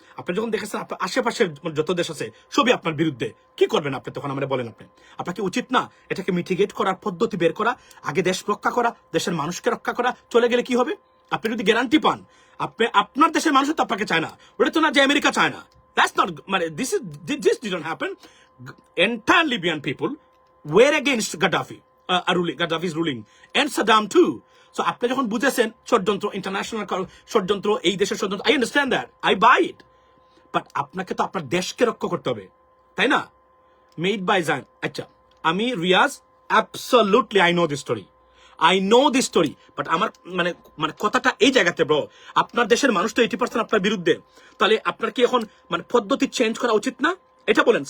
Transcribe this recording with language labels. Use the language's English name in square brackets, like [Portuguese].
[Bangla] আপনি যখন দেখেছেন আপনার আশেপাশের যত দেশ আছে সবই আপনার বিরুদ্ধে, কি করবেন আপনি তখন? আমরা বলেন আপনাকে উচিত না এটাকে মিটিগেট করার পদ্ধতি বের করা, আগে দেশ রক্ষা করা, দেশের মানুষকে রক্ষা করা? চলে গেলে কি হবে? আপনি যদি গ্যারান্টি পান আপনি আপনার দেশের মানুষ তো আপনাকে চায় না, ওটা তো না যে আমেরিকা চায় না। [English] That's not, this didn't happen. Entire Libyan people were against Gaddafi's ruling and Saddam too. [Bangla] So আপনি যখন বুঝেছেন ষড়যন্ত্র, ইন্টারন্যাশনাল ষড়যন্ত্র, এই দেশের ষড়যন্ত্র, [English] I understand that, I buy it. [Bangla] But আপনাকে তো আপনার দেশকে রক্ষা করতে হবে, তাই না? মেড বাই জান। আচ্ছা, আমি Riaz absolutely [English] I know this story, [Bangla] but আমার মানে কথাটা এই জায়গাতে ব্রো, আপনার দেশের মানুষ তো 80% আপনার বিরুদ্ধে, তাহলে আপনার কি এখন মানে পদ্ধতি চেঞ্জ করা উচিত না? এটা বলেন।